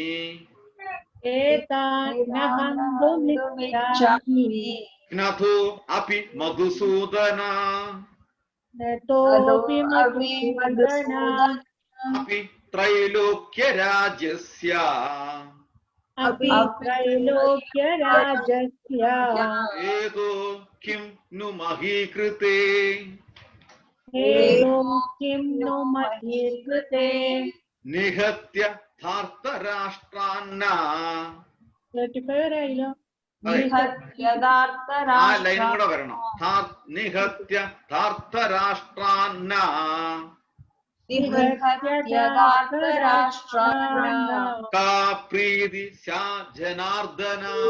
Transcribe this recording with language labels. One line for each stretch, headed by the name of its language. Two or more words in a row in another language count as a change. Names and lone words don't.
Sanskrit: ഏതാൻ ന ഹന്തുമിച്ഛാമി. ഘ്നതോ അപി മധുസൂദന നതോപി മധുസൂദന. അപി ത്രൈലോക്യരാജ്യസ്യ अपि त्रैलोक्यराजस्य ഏതോ കിം നു മഹീകൃതേ हेदो किं नु महीकृते നിഹത്യ ധാർത്തരാഷ്ട്രാന്ന.
Malayalam: 35 ആയില്ലോ. ആ ലൈൻ കൂടെ വരണം.
Sanskrit: നിഹത്യ ധാർത്തരാഷ്ട്രാന്ന കാ പ്രീതി സ്യാ ജനാർദ്ദന.